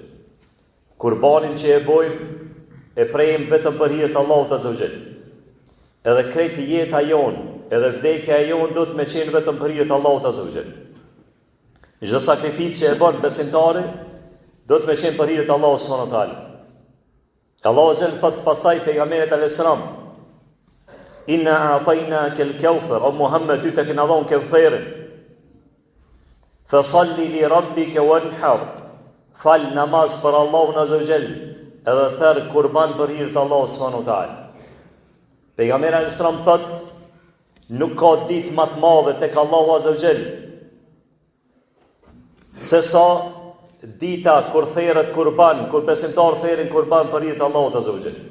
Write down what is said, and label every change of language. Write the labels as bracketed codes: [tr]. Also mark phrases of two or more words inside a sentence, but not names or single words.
[sq] Kurbanin që e bojmë, e prejmë vetëm për hir të Allahut [ar] عز وجل. [sq] Edhe krejt jeta jonë, edhe vdekja jonë do të me qenë vetëm për hir të Allahut [ar] عز وجل. [sq] Çdo sakrificë që e bën besimtari, do të me qenë për hir të Allahut [ar] سبحانه وتعالى. [sq] Allahu [ar] عز وجل [sq] thot pastaj pejgamberit alayhisalam: [ar] "إنا أعطيناك الكوثر", [sq] o Muhammed, ty të kena dhënë Kawtharin. [ar] "فصل لربك وانحر", [sq] fal namaz për Allahun [ar] عز وجل, [sq] edhe therr kurban për hir të Allahut [ar] سبحانه وتعالى. [sq] Pejgamberi [ar] عليه السلام [sq] thot: "Nuk ka ditë më të madhe tek Allahu [ar] عز وجل [sq] se sa dita kur therret kurban, kur besimtar therrin kurban për hir të Allahut [ar] عز وجل."